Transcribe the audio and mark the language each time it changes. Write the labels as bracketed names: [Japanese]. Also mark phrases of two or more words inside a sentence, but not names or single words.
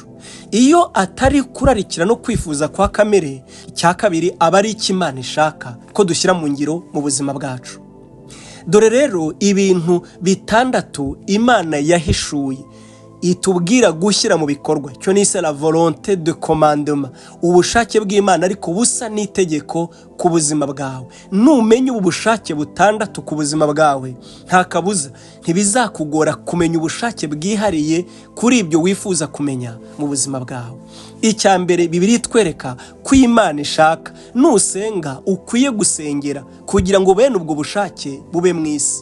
[Kinyarwanda] Iyo atari kurarikira no kwifuza kwa kamere, icya kabiri aba ari icyo Imana ishaka ko dushyira mu ngiro mu buzima bwacu. Dore rero ibintu bitandatu Imana yahishuye itubwira gushyira mu bikorwa. Cyo ni [French] la volonté de commandement, [Kinyarwanda] ubushake bw'Imana ariko busa n'itegeko ku buzima bwawe. Numenye ubushake butandatu ku buzima bwawe, nta kabuza ntibizakugora kumenya ubushake bwihariye kuri ibyo wifuza kumenya mu buzima bwawe. Icya mbere Bibiliya itwereka ko Imana ishaka nusenga ukwiye gusengera kugira ngo bene ubwo bushake bube mu isi.